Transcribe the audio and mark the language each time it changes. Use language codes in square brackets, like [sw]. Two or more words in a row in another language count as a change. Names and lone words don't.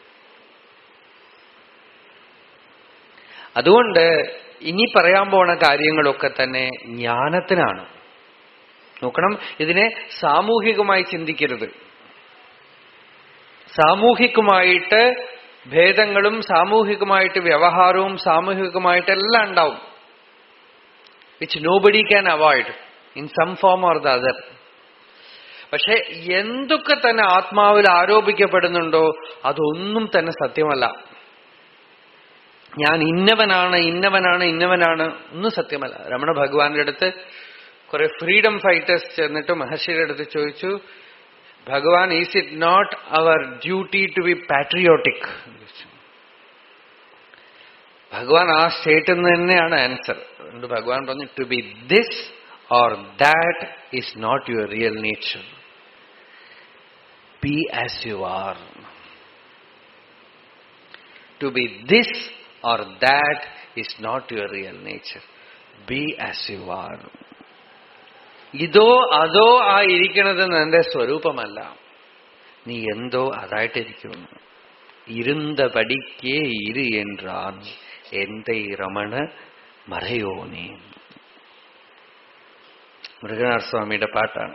[ml] അതുകൊണ്ട് ഇനി പറയാൻ പോണ കാര്യങ്ങളൊക്കെ തന്നെ ജ്ഞാനത്തിനാണ്. നോക്കണം, ഇതിനെ സാമൂഹികമായി ചിന്തിക്കരുത്. സാമൂഹികമായിട്ട് ഭേദങ്ങളും സാമൂഹികമായിട്ട് വ്യവഹാരവും സാമൂഹികമായിട്ടെല്ലാം ഉണ്ടാവും, [en] which nobody can avoid in some form or the other. [ml] പക്ഷെ എന്തൊക്കെ തന്നെ ആത്മാവിൽ ആരോപിക്കപ്പെടുന്നുണ്ടോ അതൊന്നും തന്നെ സത്യമല്ല. ഞാൻ ഇന്നവനാണ് ഇന്നവനാണ് ഇന്നവനാണ് ഒന്നും സത്യമല്ല. രമണ ഭഗവാന്റെ അടുത്ത് കുറെ [en] freedom fighters [ml] ചെന്നിട്ട് മഹർഷിയുടെ അടുത്ത് ചോദിച്ചു, ഭഗവാൻ, [en] is it not our duty to be patriotic? [ml] ഭഗവാൻ ആ സ്റ്റേറ്റിൽ നിന്ന് തന്നെയാണ് ആൻസർ. അതുകൊണ്ട് ഭഗവാൻ പറഞ്ഞു, [en] to be this or that is not your real nature. be as you are. to be this or that is not your real nature. Be as you are. [ml] ഇതോ അതോ ആ ഇരിക്കണത് നിന്റെ സ്വരൂപമല്ല, നീ എന്തോ അതായിട്ടിരിക്കുന്നു. [ta] ഇരുந்த படிக்கே இரு என்றான் எந்தை ரமண மறையோனே. [ml] മൃഗനാഥ സ്വാമിയുടെ പാട്ടാണ്.